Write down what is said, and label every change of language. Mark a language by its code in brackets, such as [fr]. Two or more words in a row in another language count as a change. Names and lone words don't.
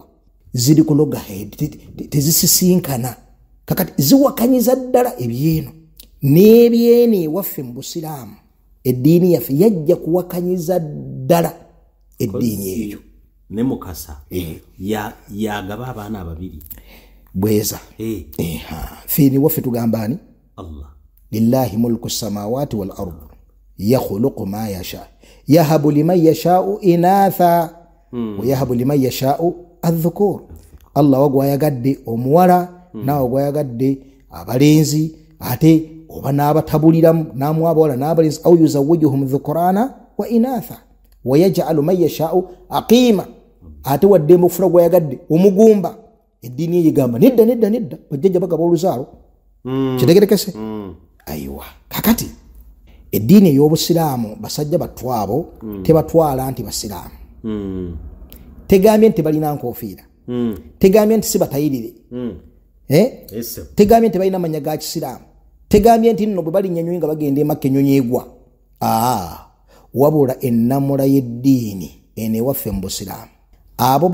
[lg] Ziri ku loggerhead tezisisinkana kakati ziwakanyiza ddala ebyeno n'ebyeno ewaffe mu busiraamu eddiini yaffe yajja kuwakanyiza ddala eddiini eyo ne mukasa yagaba abaana ababiri bweza fiini waffe tugamba ani Allah [ar] لله ملك السماوات والأرض يخلق ما يشاء يهب لمن يشاء إناثا ويهب لمن يشاء الذكور. [lg] Allah wagwayagadde omuwala naawe gwayagadde abalenzi ate oba n'abatabuliramu n'amuwa abawala n'abalenzi [ar] أو يزوجهم ذكرانا وإناثا ويجعل من يشاء عقيما [lg] ate wadde mufura gwayagadde omugumba. Eddiini yigamba nedda bajjajja bagaba oluzaalo kitegerekese ayiwa kakati eddiini ey'obusiraamu basajja batwabo tebatwala nti basiraamu tegambye nti balina nkofiira tegambye nti si batayirire tegambye nti balina amanya ga kisiraamu tegambye nti nno bwe balinnya ennyonyi nga bagenda emakka ennyonyi egwa wabula ennamula y'eddiini eno ewaffe mu busiraamu abo